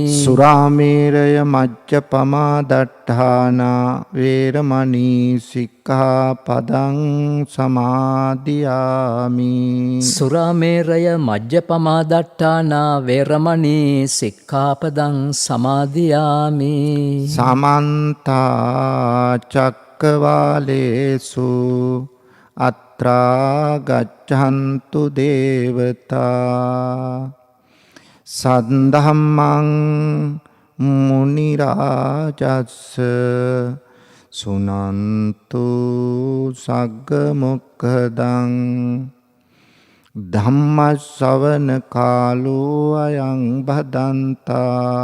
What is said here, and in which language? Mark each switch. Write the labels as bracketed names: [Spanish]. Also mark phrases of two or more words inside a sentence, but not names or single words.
[Pali] සුරාමේරය මජ්ජපමා දට්ඨානා වේරමණී සික්ඛාපදං සමාදියාමි. සුරාමේරය මජ්ජපමාදට්ඨානා වේරමණී සික්ඛාපදං සමාදියාමි. සමන්ත චක්කවාලේසු අත්‍රා ගච්ඡන්තු දේවතා සද්ධම්මං මුනි රාජස්ස සුනන්තු සග්ග මොක්ඛදං ධම්ම ශ්‍රවණ කාලෝ අයං භදන්තා.